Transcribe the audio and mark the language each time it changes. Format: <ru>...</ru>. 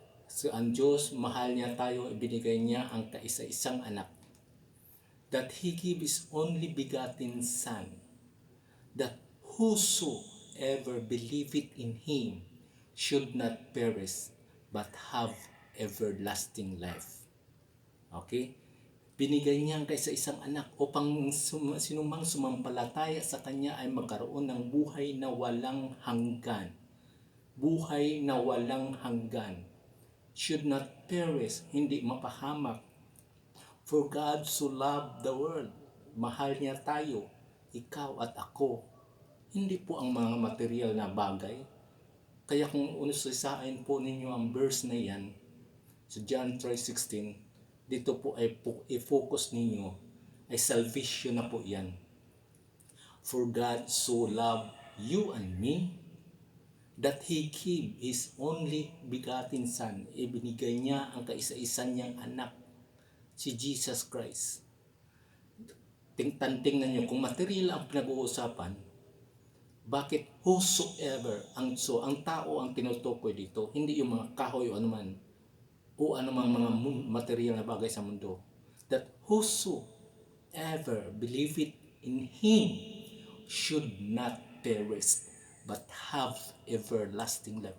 <tl>So, ang Diyos, mahal niya tayo, ibinigay niya ang kaisa-isang anak,</tl> <en>that He gave His only begotten Son, that whosoever believeth in Him should not perish but have everlasting life. Okay?</en> <tl>Binigay niya ang kaisa-isang anak upang sinumang sumampalataya sa Kanya ay magkaroon ng buhay na walang hanggan. Buhay na walang hanggan.</tl> <en>Should not perish,</en> <tl>hindi mapahamak.</tl> <en>For God so loved the world.</en> <tl>Mahal niya tayo, ikaw at ako. Hindi po ang mga material na bagay. Kaya kung unususain po ninyo ang verse na yan, sa John 3:16, dito po ay i-focus ninyo, ay salvation na po yan.</tl> <en>For God so loved you and me, that He gave His only begotten Son.</en> <tl>Ibinigay niya ang kaisa-isa niyang anak, si Jesus Christ. Tingnan niyo, kung material ang pinag-uusapan, bakit whosoever, ang tao ang tinutukoy dito, hindi yung mga kahoy o anuman, o anumang mga material na bagay sa mundo,</tl> <en>that whosoever believeth in Him should not perish but have everlasting life.</en>